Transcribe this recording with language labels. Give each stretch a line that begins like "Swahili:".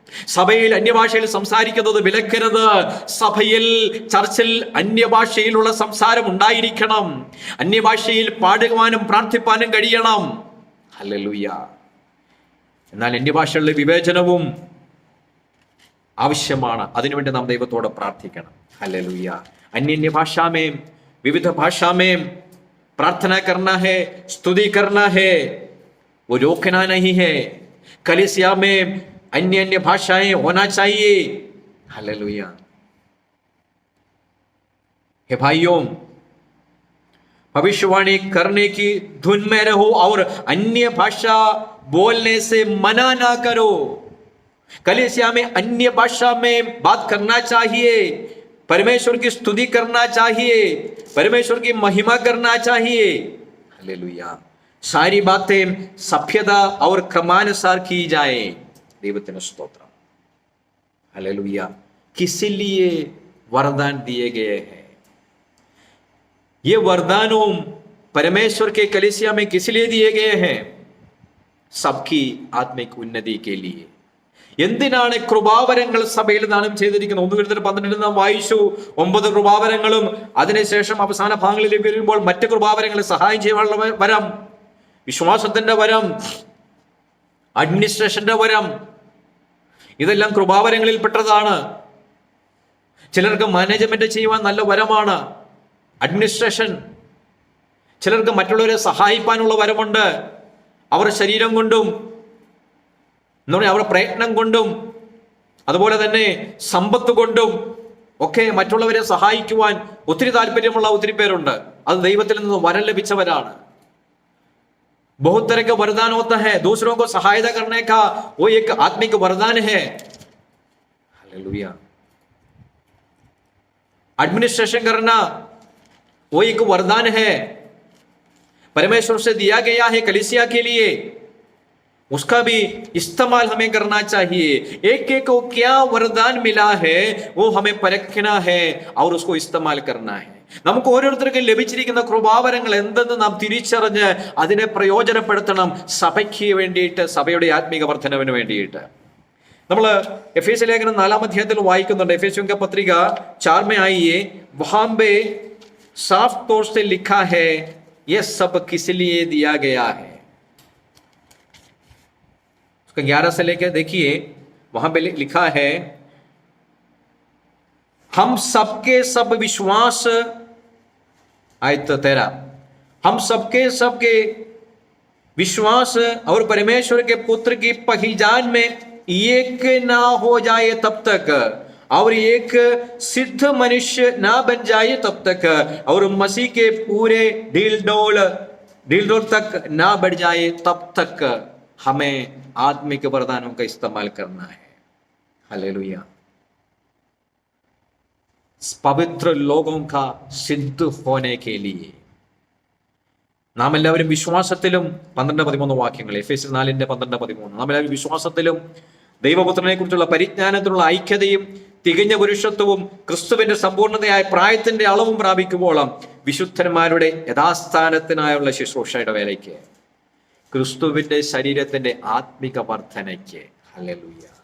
Malayalam: സഭയിൽ അന്യഭാഷയിൽ സംസാരിക്കുന്നത് വിലക്കരുത്. സഭയിൽ, ചർച്ചിൽ അന്യഭാഷയിലുള്ള സംസാരം ഉണ്ടായിരിക്കണം. അന്യഭാഷയിൽ പാടുവാനും പ്രാർത്ഥിപ്പാനും കഴിയണം. ഹല്ലേലൂയ. എന്നാൽ അന്യഭാഷകളിലെ വിവേചനവും ആവശ്യമാണ്. അതിനുവേണ്ടി നാം ദൈവത്തോട് പ്രാർത്ഥിക്കണം. ഹല്ലേലൂയ.
Hindi: अन्य भाषा में, विविध भाषा में प्रार्थना करना है, स्तुति करना है, वो रोकना नहीं है. कलीसिया में अन्य अन्य भाषाएं होना चाहिए. हालेलुया. हे भाइयों, भविष्यवाणी करने की धुन में रहो और अन्य भाषा बोलने से मना ना करो. कलीसिया में अन्य भाषा में बात करना चाहिए. परमेश्वर की स्तुति करना चाहिए. परमेश्वर की महिमा करना चाहिए. हालेलुया. सारी बातें सभ्यता और क्रमानुसार की जाए.
Malayalam: ദൈവത്തിന് സ്തോത്രം.
Hindi: हालेलुया. किस लिए वरदान दिए गए हैं? ये वरदानों परमेश्वर के कलीसिया में किस लिए दिए गए हैं? सबकी आत्मिक उन्नति के लिए.
Malayalam: എന്തിനാണ് കൃപാവരങ്ങൾ സഭയിൽ ദാനം ചെയ്തിരിക്കുന്നത്? 1 കൊരിന്ത്യർ 12 നാം വായിച്ചു. 9 കൃപാവരങ്ങളും അതിനുശേഷം അവസാന ഭാഗങ്ങളിലേക്ക് വരുമ്പോൾ മറ്റ് കൃപാവരങ്ങളെ സഹായം ചെയ്യാനുള്ള വരം, വിശ്വാസത്തിന്റെ വരം, അഡ്മിനിസ്ട്രേഷന്റെ വരം, ഇതെല്ലാം കൃപാവരങ്ങളിൽ പെട്ടതാണ്. ചിലർക്ക് മാനേജ്മെന്റ് ചെയ്യുവാൻ നല്ല വരമാണ് അഡ്മിനിസ്ട്രേഷൻ. ചിലർക്ക് മറ്റുള്ളവരെ സഹായിക്കാനുള്ള വരമുണ്ട്. അവർ ശരീരം കൊണ്ടും എന്ന് പറഞ്ഞാൽ അവരുടെ പ്രയത്നം കൊണ്ടും അതുപോലെ തന്നെ സമ്പത്ത് കൊണ്ടും ഒക്കെ മറ്റുള്ളവരെ സഹായിക്കുവാൻ ഒത്തിരി താല്പര്യമുള്ള ഒത്തിരി പേരുണ്ട്. അത് ദൈവത്തിൽ നിന്ന് വരം ലഭിച്ചവരാണ്.
Hindi: बहुत तरह का वरदान होता है. दूसरों को सहायता करने का वो एक आत्मिक वरदान है. हालेलुया. एडमिनिस्ट्रेशन करना वो एक वरदान है, परमेश्वर से दिया गया है कलीसिया के लिए. उसका भी इस्तेमाल हमें करना चाहिए. एक एक को क्या वरदान मिला है वो हमें परखना है और उसको इस्तेमाल करना है.
Malayalam: നമുക്ക് ഓരോരുത്തർക്കും ലഭിച്ചിരിക്കുന്ന കൃപാവരങ്ങൾ എന്തെന്ന് നാം തിരിച്ചറിഞ്ഞ് അതിനെ പ്രയോജനപ്പെടുത്തണം. സഭയ്ക്ക് വേണ്ടിയിട്ട്, സഭയുടെ ആത്മീക വർധനവിന് വേണ്ടിയിട്ട്. നമ്മൾ എഫേസ്യ ലേഖനം 4-ാം അധ്യായത്തിൽ വായിക്കുന്നുണ്ട്.
Hindi: എഫേസ്യോं का पत्रिका 4 में आइए. वहां पे साफ तौर से लिखा है ये सब किस लिए दिया गया है. उसका 11 से लेकर देखिए, वहां पे लिखा है हम सबके सब विश्वास, आयत 13, हम सबके विश्वास और परमेश्वर के पुत्र की पहचान में एक ना हो जाए तब तक, और एक सिद्ध मनुष्य ना बन जाए तब तक, और मसीह के पूरे ढील डोल दिल दूर तक ना बढ़ जाए तब तक हमें आत्मिक वरदानों का इस्तेमाल करना है। हालेलुया। पवित्र लोगों का सिद्ध होने के लिए
Malayalam: നാം എല്ലാവരും വിശ്വാസത്തിലും 12-13 വാക്യങ്ങൾ, എഫേസ്യർ 4:12-13, നാം എല്ലാവരും വിശ്വാസത്തിലും ദൈവപുത്രനെ കുറിച്ചുള്ള പരിജ്ഞാനത്തിലുള്ള ഐക്യതയും തികഞ്ഞ പുരുഷത്വവും ക്രിസ്തുവിന്റെ സമ്പൂർണ്ണതയായ പ്രായത്തിന്റെ അളവും പ്രാപിക്കുമ്പോളം വിശുദ്ധന്മാരുടെ യഥാസ്ഥാനത്തിനായുള്ള ശുശ്രൂഷയുടെ വേലയ്ക്ക്, ക്രിസ്തുവിന്റെ ശരീരത്തിന്റെ ആത്മിക വർധനയ്ക്ക്, ഹല്ലേലൂയ,